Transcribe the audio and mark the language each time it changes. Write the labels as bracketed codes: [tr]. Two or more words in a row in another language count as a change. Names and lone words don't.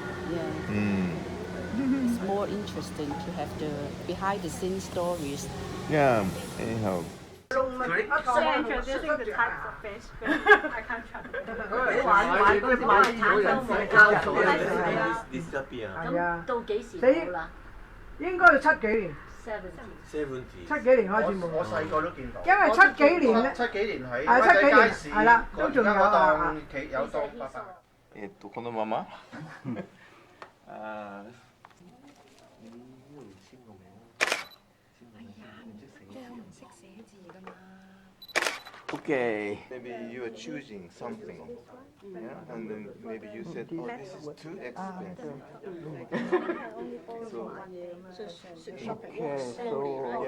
[en] It's more interesting to have the behind the scenes stories. Yeah. Anyhow. Introducing the types of fish. I can't try. Disappear. [yue] 咁到幾時冇啦應該要7幾年，？70。 7幾年開始冇。我細個都見到，因為7幾年咧， 7幾年喺 7幾年街市係啦，都仲有啊。有檔伯伯。 [ja] このまま。Okay. [en] Maybe you are choosing something, yeah, and then maybe you said, "Oh, this is too expensive." Okay, so